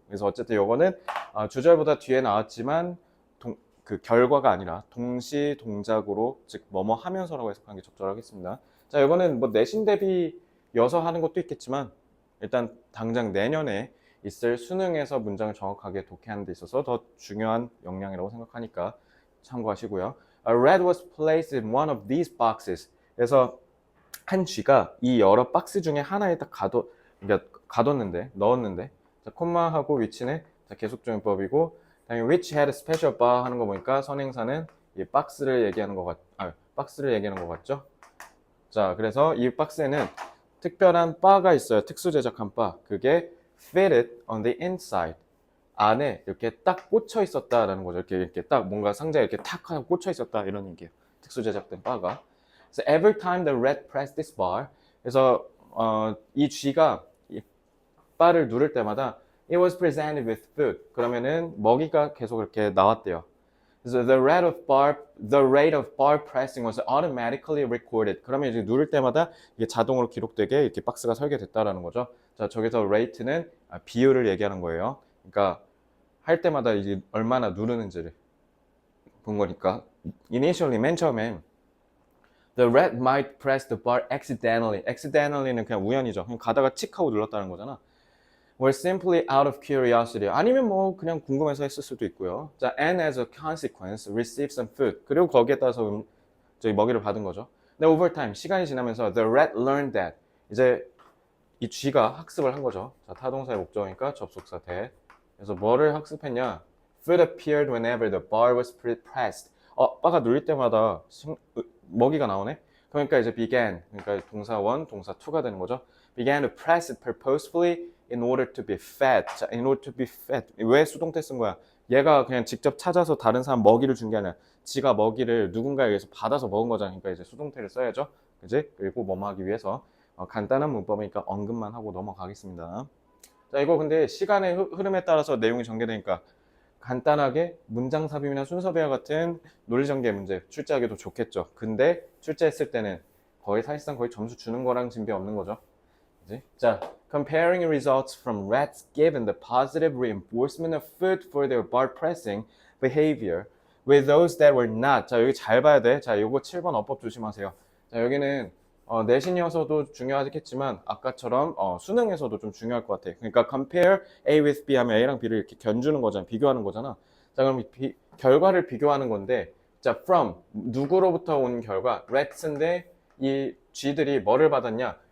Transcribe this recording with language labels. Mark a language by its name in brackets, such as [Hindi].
[Korean] 그래서 어쨌든 이거는 주절보다 뒤에 나왔지만 그 결과가 아니라 동시 동작으로, 즉 뭐뭐 하면서라고 해석하는 게 적절하겠습니다. 자, 이거는 뭐 내신 대비여서 하는 것도 있겠지만 일단 당장 내년에 있을 수능에서 문장을 정확하게 독해하는 데 있어서 더 중요한 역량이라고 생각하니까 참고하시고요. [English] A rat was placed in one of these boxes. [Korean] 그래서 한 쥐가 이 여러 박스 중에 하나에 딱 그러니까 넣었는데, 자, 콤마하고 위치는 자, 계속조용법이고, 다음에 [English] which had a special bar [Korean] 하는 거 보니까 선행사는 이 박스를 얘기하는 박스를 얘기하는 것 같죠? 자, 그래서 이 박스에는 특별한 바가 있어요. 특수 제작한 바. [English] 그게 fitted on the inside. [Korean] 안에 이렇게 딱 꽂혀 있었다라는 거죠. 이렇게 딱 뭔가 상자에 이렇게 탁 하고 꽂혀 있었다 이런 얘기예요. 특수 제작된 바가. [English] So every time the rat pressed this bar, [Korean] 그래서 이 쥐가 이 바를 누를 때마다 [English] it was presented with food. [Korean] 그러면은 먹이가 계속 이렇게 나왔대요. [English] So the rate of bar pressing was automatically recorded. [Korean] 그러면 이제 누를 때마다 이게 자동으로 기록되게 이렇게 박스가 설계됐다라는 거죠. 자, 저기서 rate는 비율을 얘기하는 거예요. 그러니까 할 때마다 이제 얼마나 누르는지를 본 거니까. [English] Initially, [Korean] 맨 처음엔 [English] the rat might press the bar accidentally. [Korean] accidentally는 그냥 우연이죠. 그냥 가다가 칙 하고 눌렀다는 거잖아. [English] or simply out of curiosity. [Korean] 아니면 뭐 그냥 궁금해서 했을 수도 있고요. [English] 자, and as a consequence, receive some food. [Korean] 그리고 거기에 따라서 저희 먹이를 받은 거죠. [English] 근데 over time, [Korean] 시간이 지나면서 [English] the rat learned that. [Korean] 이제 이 쥐가 학습을 한 거죠. 자, 타동사의 목적이니까 접속사 that. 그래서 뭐를 학습했냐? [English] Food appeared whenever the bar was pressed. [Korean] 바가 눌릴 때마다 먹이가 나오네. 그러니까 이제 began, 그러니까 동사 1, 동사 2가 되는 거죠. [English] began to press it purposefully in order to be fed. 자, in order to be fed. [Korean] 왜 수동태 쓴 거야? 얘가 그냥 직접 찾아서 다른 사람 먹이를 준 게 아니라 지가 먹이를 누군가에 의해서 받아서 먹은 거잖아. 그러니까 이제 수동태를 써야죠. 그지? 그리고 뭐뭐 하기 위해서 간단한 문법이니까 언급만 하고 넘어가겠습니다. 자, 이거 근데 시간의 흐름에 따라서 내용이 전개되니까 간단하게 문장 삽입이나 순서 배열 같은 논리 전개 문제 출제하기도 좋겠죠. 근데 출제했을 때는 사실상 거의 점수 주는 거랑 진배 없는 거죠. 그치? [English] 자, comparing results from rats given the positive reinforcement of food for their bar pressing behavior with those that were not. [Korean] 자, 여기 잘 봐야 돼. 자, 요거 7번 어법 조심하세요. 자, 여기는 내신이어서도 중요하겠지만 아까처럼 수능에서도 좀 중요할 것 같아. 그러니까 compare A with B 하면 A랑 B를 이렇게 견주는 거잖아. 비교하는 거잖아. 자, 그럼 결과를 비교하는 건데, 자, from 누구로부터 온 결과 rats인데 이 쥐들이 뭐를 받았냐?